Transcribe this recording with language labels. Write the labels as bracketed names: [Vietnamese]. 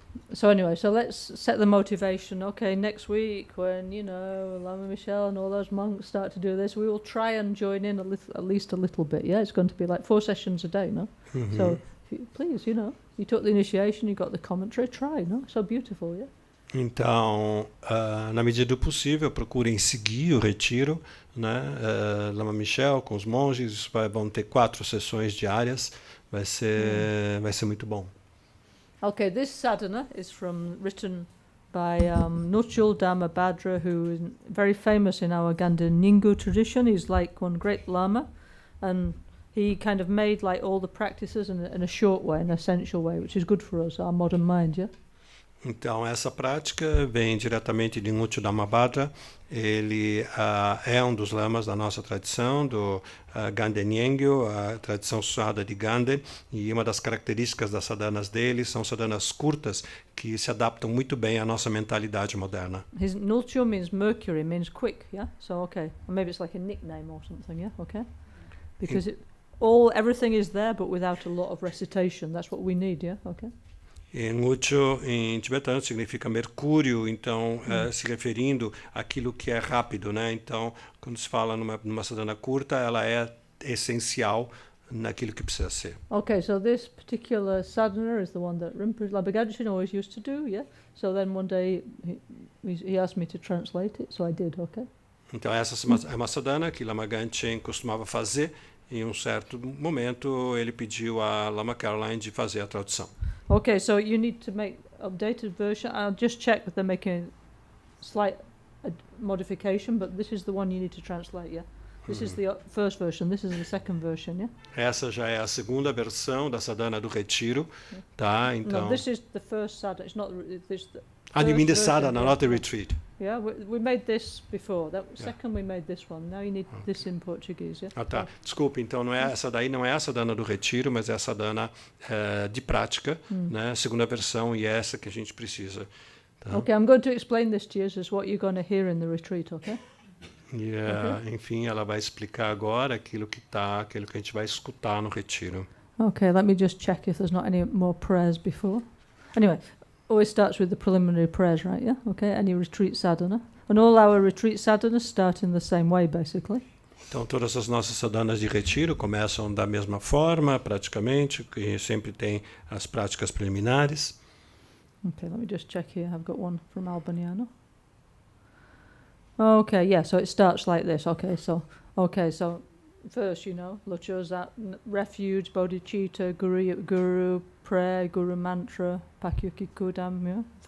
[English] So anyway, so let's set the motivation. Okay, next week when, Lama Michelle and all those monks start to do this, we will try and join in at least a little bit, yeah? It's going to be like 4 sessions a day, no? So please, you took the initiation, you got the commentary, try, no? So beautiful, yeah? [Portuguese] Então, na medida do possível, procurem seguir o retiro, né? Lama Michel com os monges, vão ter 4 sessões diárias, vai ser muito bom. [English] Okay, this sadhana is written by Nochul Dhamma Bhadra, who is very famous in our Ganden Nyingbu tradition. He's like one great Lama, and he kind of made like all the practices in a short way, an essential way, which is good for us, our modern mind, yeah? [Portuguese] Então, essa prática vem diretamente de Nochul Dhamma Bhadra. Ele é um dos lamas da nossa tradição, do Ganden Nyingbu, a tradição suada de Ganden, e uma das características das sadhanas dele são sadhanas curtas que se adaptam muito bem à nossa mentalidade moderna. [English] His Nochul means Mercury, means quick, yeah? So, okay. Or maybe it's like a nickname or something, yeah? Okay. Because everything is there, but without a lot of recitation. That's what we need, yeah? Okay. [Portuguese] E Nochul, em tibetano, significa mercúrio, então, se referindo àquilo que é rápido, né? Então, quando se fala numa sadhana curta, ela é essencial naquilo que precisa ser. [English] Okay, so this particular sadhana is the one that Rinpoche Labagadshin always used to do, yeah? So then one day he asked me to translate it, so I did, okay? [Portuguese] Então, essa é uma sadhana que Lama Ganchen costumava fazer. Em um certo momento, ele pediu a Lama Caroline de fazer a tradução. [English] Okay, so you need to make updated version. I'll just check that they're making a slight modification, but this is the one you need to translate, yeah? This is the first version, this is the second version, yeah? [Portuguese] Essa já é a segunda versão da sadhana do retiro, tá? Então, [English] no, this is the first sadhana, it's not this. You mean the sadhana, not the retreat. Yeah, we made this before. Second we made this one. Now you need this in Portuguese, yeah? [Portuguese] Tá. Desculpe, então essa daí não é a sadhana do retiro, mas é a sadhana de prática, né? Segunda versão, e essa que a gente precisa. Tá? [English] Okay, I'm going to explain this to you as what you're going to hear in the retreat, okay? [Portuguese] E, enfim, ela vai explicar agora aquilo que a gente vai escutar no retiro. [English] Okay, let me just check if there's not any more prayers before. Anyway, always starts with the preliminary prayers, right? Yeah. Okay. Any retreat sadhana, and all our retreat sadhanas start in the same way, basically. [Portuguese] Então, todas as nossas sadhanas de retiro começam da mesma forma, praticamente, que sempre tem as práticas preliminares. [English] Okay, let me just check here. I've got one from Albaniano. Okay, yeah. So it starts like this. Okay, so first, Lótus, refuge, bodhicitta, guru, prayer, guru mantra, pakyukikudam, yeah?